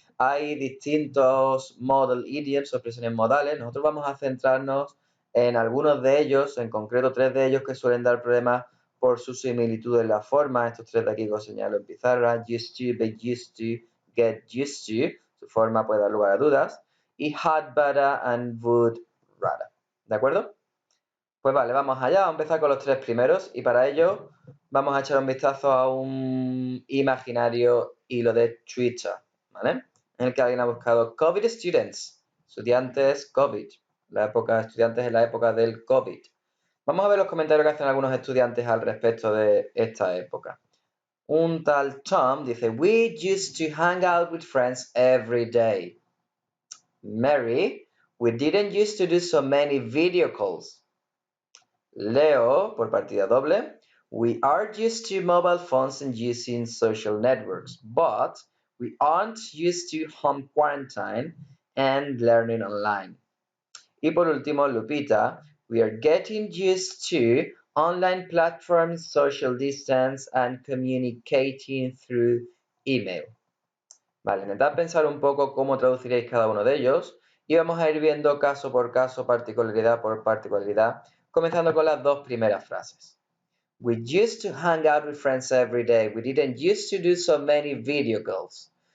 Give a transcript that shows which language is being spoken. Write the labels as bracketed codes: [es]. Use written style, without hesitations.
[es] Hay distintos modal idioms o expresiones modales. Nosotros vamos a centrarnos en algunos de ellos, en concreto 3 de ellos que suelen dar problemas por su similitud en la forma. Estos 3 de aquí que os señalo en pizarra: used to, be used to, get used to. Su forma puede dar lugar a dudas. Y had better and would rather. ¿De acuerdo? Pues vale, vamos allá, vamos a empezar con los 3 primeros y para ello vamos a echar un vistazo a un imaginario hilo de Twitter, ¿vale? En el que alguien ha buscado COVID students, estudiantes COVID, estudiantes en la época del COVID. Vamos a ver los comentarios que hacen algunos estudiantes al respecto de esta época. Un tal Tom dice: [en] We used to hang out with friends every day. Mary: We didn't used to do so many video calls. [es] Leo, por partida doble: [en] We are used to mobile phones and using social networks, but we aren't used to home quarantine and learning online. [es] Y por último, Lupita: [en] We are getting used to online platforms, social distance, and communicating through email. [es] Vale, intentad pensar un poco cómo traduciréis cada uno de ellos y vamos a ir viendo caso por caso, particularidad por particularidad, comenzando con las 2 primeras frases. [en] We used to hang out with friends every day. We didn't used to do so many video calls.